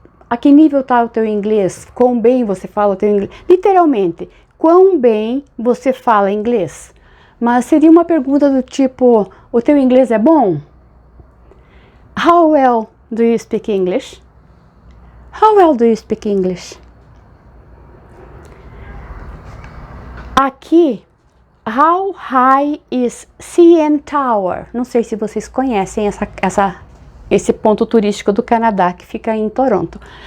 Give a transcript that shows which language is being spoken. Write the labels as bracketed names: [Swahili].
[Portuguese] A que nível está o teu inglês? Quão bem você fala o teu inglês? Literalmente, quão bem você fala inglês? Mas seria uma pergunta do tipo, o teu inglês é bom? [English] How well do you speak English? How well do you speak English? [Portuguese] Aqui, [English] how high is CN Tower? [Portuguese] Não sei se vocês conhecem esse ponto turístico do Canadá, que fica em Toronto.